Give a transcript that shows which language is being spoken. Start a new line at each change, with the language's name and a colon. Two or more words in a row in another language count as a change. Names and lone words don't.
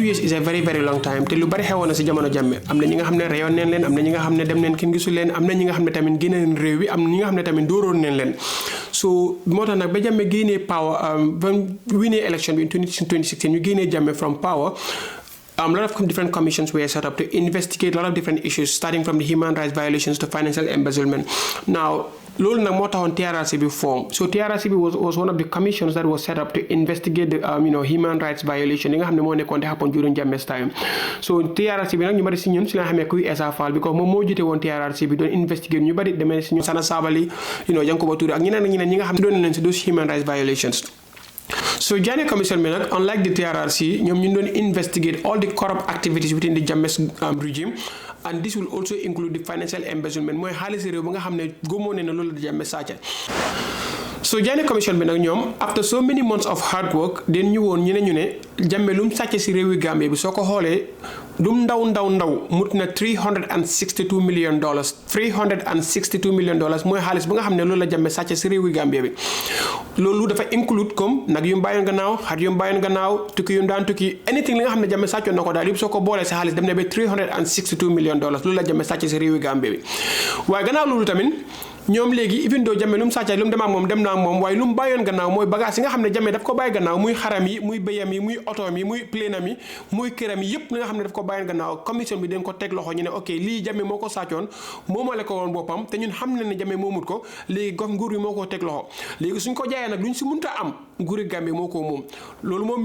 English: years is a very very long time
Wolof: te lu bari xewoon na si jamono Jammeh am na ñi nga xam ne reyoon neen leen am na ñi nga xam ne dem neen kenn gisul leen am na ñi nga xam ne tamit génne neen réew bi am na ñi nga xam ne tamit dóoroon neen leen so moo tax nag ba Jammeh génnee power ba winee election bi in 2016 ñu génnee Jammeh
English: from power a lot of different commissions were set up to investigate a lot of different issues, starting from the human rights violations to financial embezzlement.
Wolof: Now, loolu nag moo taxoon TRRC bi form so TRRC bi
English: was one of the commissions that was set up to investigate the human rights violation
Wolof: yi nga xam ne moo nekkoon di
English: happen during Jammeh's time
Wolof: so TRRC bi nag ñu bari si ñun si la xamee kuy Essa Faal because moom moo jiite woon TRRC bi doon investigate ñu bari demee si ñu Sana Sabally Yankuba Touré ak ñeneen ñi nga xam ne doon nañ si
English: those human rights violations
Wolof: so Jammeh commission bi nag
English: unlike the TRRC
Wolof: ñoom ñu doon
English: investigate all the corrupt activities within the Jammeh's regime and this will also include the financial embezzlement
Wolof: mooy xaalis réew ba nga xam ne góomoo ne na loolu la Jammeh sàcca so Jammeh commission bi nag ñoom
English: after so many months of hard work
Wolof: den ñu woon ñu ne Jammeh lu mu sàcce si réewi Gambie bi soo ko xoolee lum ndaw mut na $362 million $362 million mooy xaalis bu nga xam ne loolu la Jammeh sàcc si réewi Gambia bi loolu dafa include comme nag yu mu bàyyoon gannaaw xar yu mu bàyyoon gannaaw tukki yu mu daan tukki anything li nga xam ne Jammeh sàccoon na ko daal yëpp soo ko boolee si xaalis dem na ba $362 million loolu la Jammeh sàcc si réewi Gambia bi waaye gannaaw loolu tamit ñoom léegi
English: even though
Wolof: Jammeh lu mu sàcca lu mu dem ak moom dem na ak moom waaye lu mu bàyyoon gannaaw mooy bagage yi nga xam ne Jammeh daf ko bàyyi gannaaw muy xaram yi muy béyam yi muy otoom yi muy plénam yi muy këram yi yëpp li nga xam ne daf ko bàyyoon gannaaw commission bi dañ ko teg loxo ñu ne ok lii Jammeh moo ko sàccoon moomale ko woon boppam te ñun xam ne Jammeh moomut ko léegi gox nguur bi moo ko teg loxo léegi suñ ko jaayee nag luñ si munta am nguuri Gambie moo ko moom loolu moom